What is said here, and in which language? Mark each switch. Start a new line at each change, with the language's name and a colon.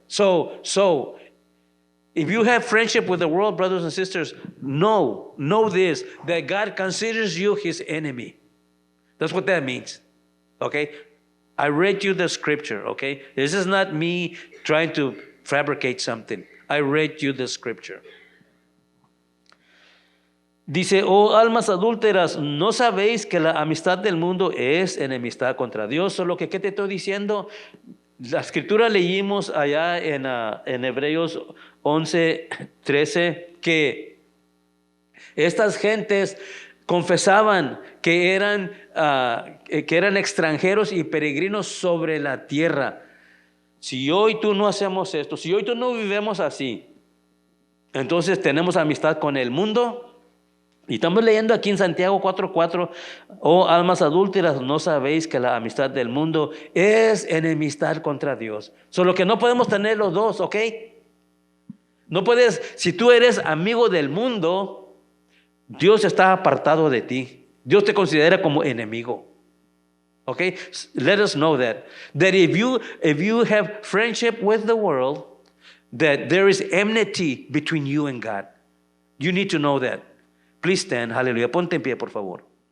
English: So if you have friendship with the world, brothers and sisters, know this, that God considers you his enemy. That's what that means. Okay? I read you the scripture, okay? This is not me trying to fabricate something. I read you the scripture.
Spanish: Dice, oh almas adúlteras, ¿no sabéis que la amistad del mundo es enemistad contra Dios? Solo que, ¿qué te estoy diciendo? La escritura leímos allá en Hebreos 11:13 que estas gentes confesaban que eran extranjeros y peregrinos sobre la tierra. Si hoy tú no hacemos esto, si hoy tú no vivimos así, entonces tenemos amistad con el mundo. Y estamos leyendo aquí en Santiago 4:4, oh almas adúlteras, ¿no sabéis que la amistad del mundo es enemistad contra Dios? Solo que no podemos tener los dos, ¿ok? No puedes, si tú eres amigo del mundo, Dios está apartado de ti. Dios te considera como enemigo.
English: Okay? Let us know that if you have friendship with the world, that there is enmity between you and God. You need to know that. Please stand. Hallelujah.
Spanish: Ponte en pie, por favor.